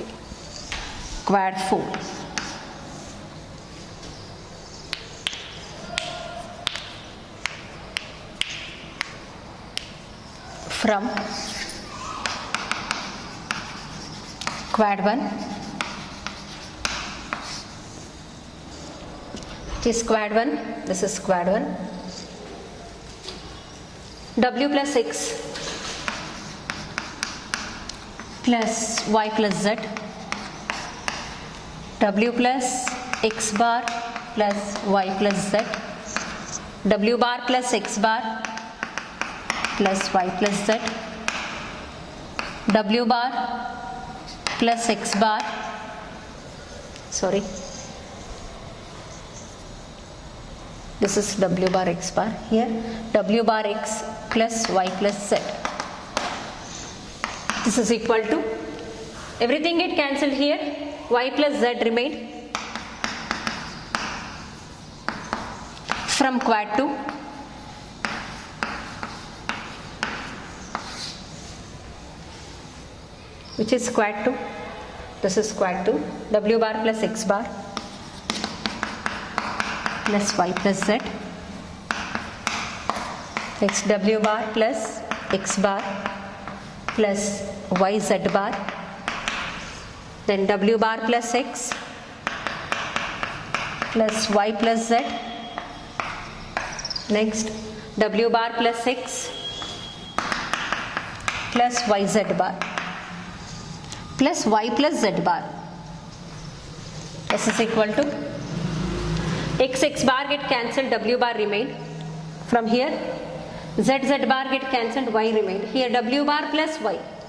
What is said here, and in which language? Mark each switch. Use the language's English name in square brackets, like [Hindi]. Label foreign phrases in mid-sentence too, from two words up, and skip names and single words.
[English] Quad 4. From quad 1. This is quad 1, this is quad 1. W plus X plus Y plus Z. W plus X bar plus Y plus Z. W bar plus X bar plus Y plus Z. W bar plus X bar. Sorry. This is W bar X bar. Here W bar X plus Y plus Z. This is equal to, everything get cancelled here, Y plus Z remained. From quad 2, which is quad 2, this is quad 2, W bar plus X bar plus Y plus Z. Next W bar plus X bar plus Y Z bar. Then W bar plus X plus Y plus Z. Next W bar plus X plus Y Z bar plus Y plus Z bar. This is equal to X bar get cancelled, W bar remained. From here, Z bar get cancelled, Y remained. Here W bar plus Y.